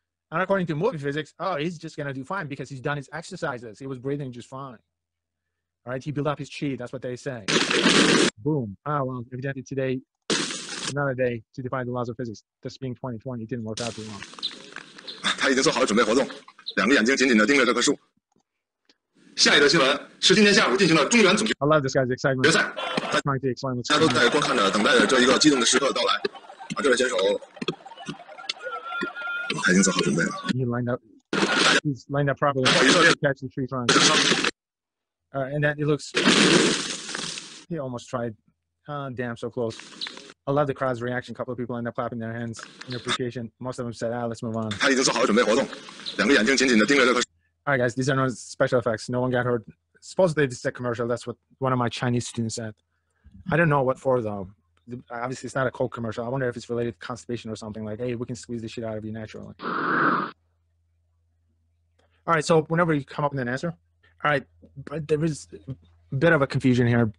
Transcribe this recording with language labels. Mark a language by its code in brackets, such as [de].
[en] And according to movie physics, he's just going to do fine because he's done his exercises. He was breathing just fine. All right, he built up his chi. That's what they say. Boom. Well, evidently today, another day to defy the laws of physics. This being 2020, it didn't work out too long. [zh] 他已经做好了准备活动，两个眼睛紧紧地盯着这棵树。下一则新闻是今天下午进行的中原总决 [en] I love this guy's excitement. [zh] 赛，大家都在观看着，等待着这一个激动的时刻到来。这位选手，他已经做好准备了。 [en] He lined up. He's lined up properly. To catch the tree trunk. And then it looks. He almost tried. Damn, so close. I love the crowd's reaction. A couple of people end up clapping their hands in appreciation. Most of them said, let's move on. [zh] 他已经做好了准备活动，两个眼睛紧紧地盯着这棵树。 [en] All right, guys, these are no special effects. No one got hurt. Supposedly, this is a commercial. That's what one of my Chinese students said. I don't know what for, though. Obviously, it's not a Coke commercial. I wonder if it's related to constipation or something like, hey, we can squeeze this shit out of you naturally. All right, so whenever you come up with an answer, all right, but there is a bit of a confusion here.